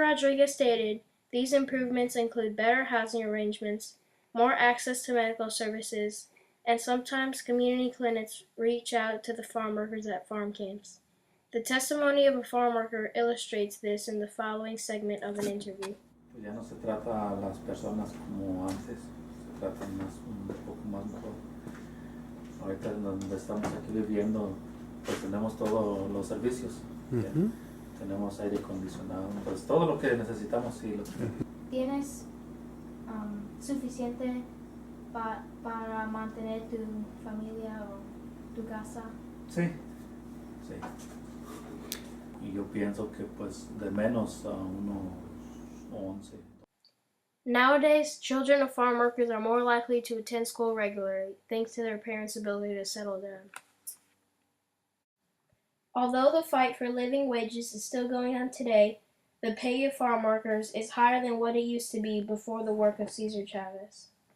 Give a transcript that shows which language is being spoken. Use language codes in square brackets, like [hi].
[en] Rodriguez stated, these improvements include better housing arrangements, more access to medical services, and sometimes community clinics reach out to the farm workers at farm camps. The testimony of a farm worker illustrates this in the following segment of an interview. [es] Ya no se trata a las personas como antes, se trata un poco más mejor. Ahorita donde estamos aquí viviendo, pues tenemos todos los servicios. Tenemos aire acondicionado, pues todo lo que necesitamos, sí lo tenemos. ¿Tienes suficiente para mantener tu familia o tu casa? Sí, sí. Y yo pienso que pues de menos a unos 11. [en] Nowadays, children of farm workers are more likely to attend school regularly, thanks to their parents' ability to settle down. Although the fight for living wages is still going on today, the pay of farm workers is higher than what it used to be before the work of Cesar Chavez.